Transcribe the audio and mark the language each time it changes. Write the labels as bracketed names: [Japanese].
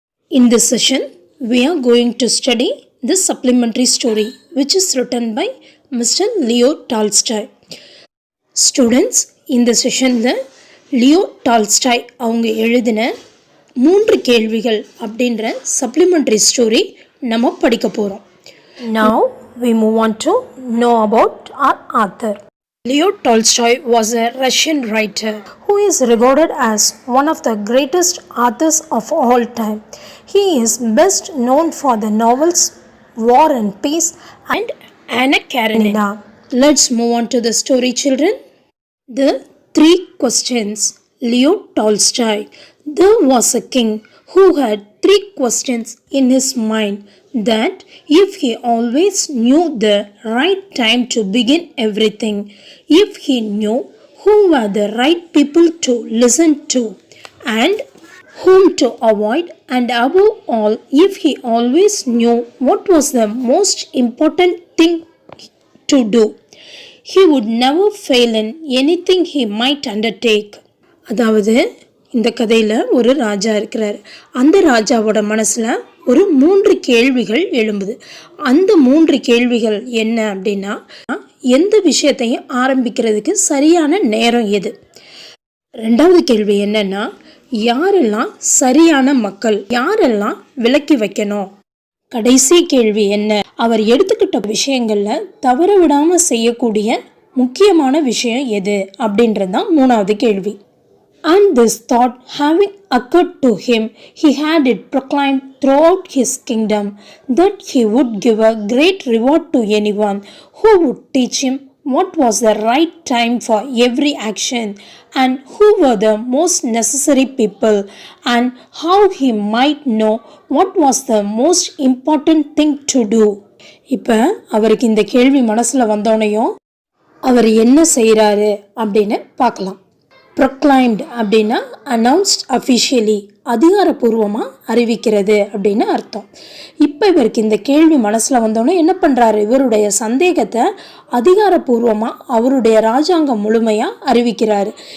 [English] In this session, we are going to study the supplementary story which is written by Mr. Leo Tolstoy. [Tamil] Students, இந்த செஷனில் Leo Tolstoy அவங்க எழுதின 3 கேள்விகள் அப்படின்ற supplementary story நம்ம படிக்க போகிறோம். [English] Now we move on to know about our author. Leo Tolstoy was a Russian writer who is regarded as one of the greatest authors of all time. He is best known for the novels War and Peace and Anna Karenina. Let's move on to the story, children. The Three Questions. Leo Tolstoy. There was a king who had 3 questions in his mind that if he always knew the right time to begin everything, if he knew who were the right people to listen to and whom to avoid, and above all, if he always knew what was the most important thing to do, he would never fail in anything he might undertake. [Tamil] அதாவது இந்த கதையில் ஒரு ராஜா இருக்கிறார். அந்த ராஜாவோட மனசில் ஒரு 3 கேள்விகள் எழும்புது. அந்த 3 கேள்விகள் என்ன அப்படின்னா, எந்த விஷயத்தையும் ஆரம்பிக்கிறதுக்கு சரியான நேரம் எது? 2வது கேள்வி என்னன்னா, யாரெல்லாம் சரியான மக்கள், யாரெல்லாம் விலக்கி வைக்கணும்? கடைசி கேள்வி என்ன, அவர் எடுத்துக்கிட்ட விஷயங்களில் தவற விடாமல் செய்யக்கூடிய முக்கியமான விஷயம் எது அப்படின்றது தான் 3வது கேள்வி. [English] And this thought having occurred to him, he had it proclaimed throughout his kingdom that he would give a great reward to anyone who would teach him what was the right time for every action and who were the most necessary people and how he might know what was the most important thing to do. [Tamil] இப்போ அவருக்கு இந்த கேள்வி மனசில் வந்தோனையும் அவர் என்ன செய்கிறாரு அப்படின்னு பார்க்கலாம். Proclaimed அப்படின்னா [English] announced officially, [Tamil] அதிகாரப்பூர்வமாக அறிவிக்கிறது அப்படின்னு அர்த்தம். இப்போ இவருக்கு இந்த கேள்வி மனசில் வந்தோன்னே என்ன பண்ணுறாரு, இவருடைய சந்தேகத்தை அதிகாரப்பூர்வமாக அவருடைய ராஜாங்கம் முழுமையாக அறிவிக்கிறாரு.